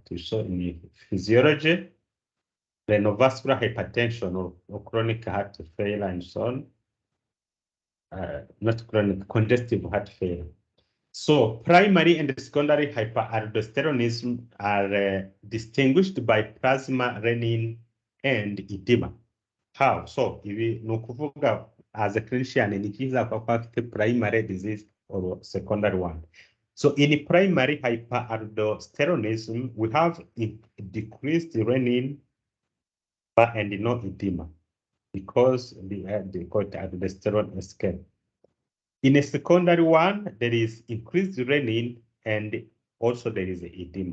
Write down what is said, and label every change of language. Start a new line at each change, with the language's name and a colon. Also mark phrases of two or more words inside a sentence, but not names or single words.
English: that we saw in physiology, renovascular hypertension or chronic heart failure and so on. Not chronic, congestive heart failure. So primary and secondary hyperaldosteronism are distinguished by plasma renin and edema. How? So
Kinyarwanda: ibi ni ukuvuga
English: as a clinician
Kinyarwanda: ni cyiza ko afite
English: primary disease or secondary one. So in primary hyperaldosteronism, we have decreased renin and no edema because they call it aldosterone escape. In a secondary one, there is increased renin and also there is edema.